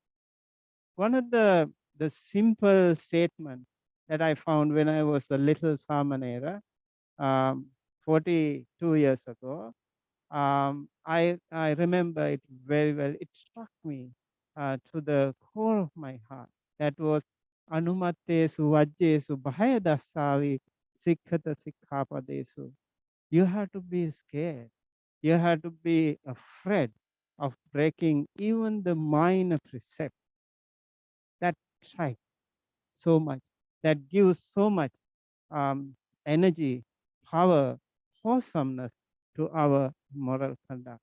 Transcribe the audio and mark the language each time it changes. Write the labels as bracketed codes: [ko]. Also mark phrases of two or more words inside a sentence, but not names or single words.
[en] One of the simple statements that I found when I was a little Samanera, 42 years ago, I remember it very well. It struck me to the core of my heart. That was [pi] Anumattesu vajjesu bhayadasavi sikkhata sikkhapadesu. [en] You have to be scared. You have to be afraid of breaking even the minor precept. That strikes so much. That gives so much energy, power, wholesomeness to our moral conduct.